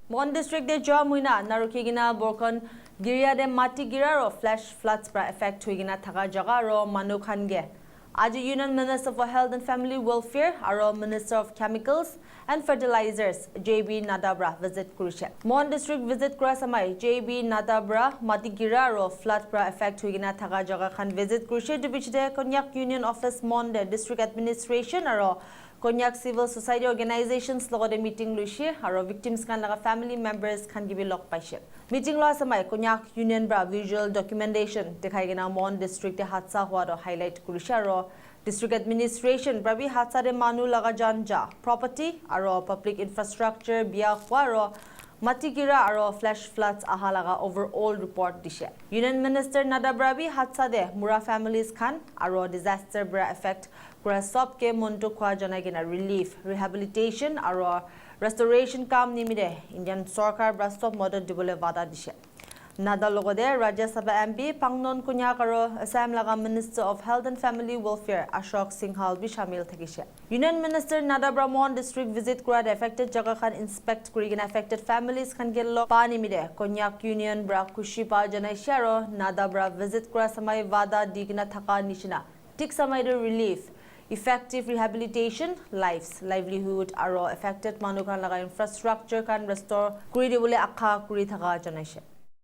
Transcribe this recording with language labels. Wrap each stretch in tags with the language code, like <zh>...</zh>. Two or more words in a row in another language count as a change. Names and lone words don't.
<nag>Mon district de jo muina narukigina borkon giria de mati gira ro</nag> <en>flash floods</en> <nag>pra effect huigina thaka jaga ro manu khange Aji</nag> <en>Union Minister for Health and Family Welfare</en> <nag>aro</nag> <en>Minister of Chemicals and Fertilizers</en> <nag>JB Nadda visit kurishe Mon district visit kura samai JB Nadda mati gira ro flood pra effect huigina thaka jaga khan visit kurishe dibichde Konyak Union Office Mon de</nag> <en>district administration</en> <nag>aro Konyak Civil Society Organizations logode meeting luishe aro victims kan laga</nag> <en>family members</en> <nag>kan gibi log paishe meeting lo samai Konyak Union bra</nag> <en>visual documentation</en> <nag>dekhai gina Mon district te hatsa hua ro highlight kurishe aro</nag> <en>district administration</en> <nag>brabi hatsa de manu laga janja property aro</nag> <en>public infrastructure</en> <nag>bia hua ro Matigira aro</nag> <en>flash floods</en> <nag>ahalaga</nag> <en>overall report</en> <nag>dishe.</nag> <en>Union Minister</en> <nag>Nadda brabi hatsa de mura families khan aro disaster bra effect kura sob ke monto khwa janagina</nag> <en>relief rehabilitation</en> <nag>aro restoration kam nimide Indian Sarkar bra sob model dibole wada dishe. Nadda logode Rajya Sabha MP Pangnon Kunyak aro Assam laga</nag> <en>Minister of Health and Family Welfare</en> <nag>Ashok Singhal bi shamil thakishe.</nag> <en>Union Minister</en> <nag>Nadda Mon district visit kura affected jaga khan inspect kurigina</nag> <en>affected families</en> <nag>khan gello pani mide Konyak Union bra kushi pa janai sharo Nadda visit kura samai wada digna thaka nishina tik samai de</nag> <en>relief effective rehabilitation lives livelihood</en> <nag>aro affected manu khan laga infrastructure kan restore kuri dibole akha kuri thaka janaise</nag>